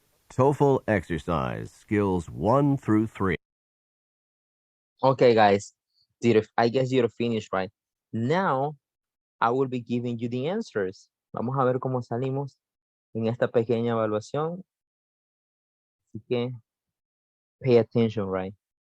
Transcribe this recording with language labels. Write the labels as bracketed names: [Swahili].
[English] TOEFL exercise, skills 1 through 3. Okay, guys. I guess you're finished, right? Now, I will be giving you the answers. [Spanish] Vamos a ver cómo salimos en esta pequeña evaluación. Así que, [English] pay attention, right?